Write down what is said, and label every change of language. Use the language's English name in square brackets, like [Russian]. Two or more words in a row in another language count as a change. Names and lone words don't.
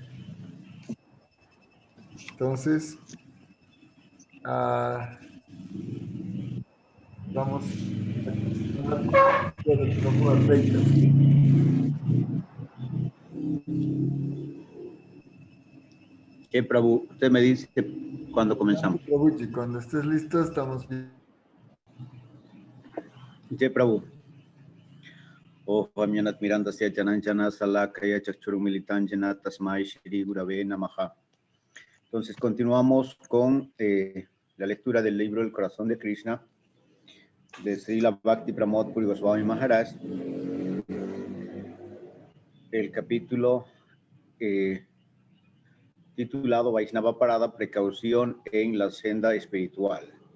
[Spanish] Entonces, vamos a continuar con el Prabhu Advaita, ¿sí? [Sanskrit] Jai Prabhu, [Spanish] usted me dice cuando comenzamos. Prabhuji, cuando estés listo, estamos bien. [Sanskrit] Jai Prabhu. Oh, Amyanat Mirandasya Jananjana Salakaya Chakchuru Militanjana Tasmai Shri Gurave Namaha. [Spanish] Entonces continuamos con la lectura del libro El Corazón de Krishna de Srila Bhakti Pramod Puri Goswami Maharaj. El capítulo titulado Vaishnava Parada, precaución en la senda espiritual.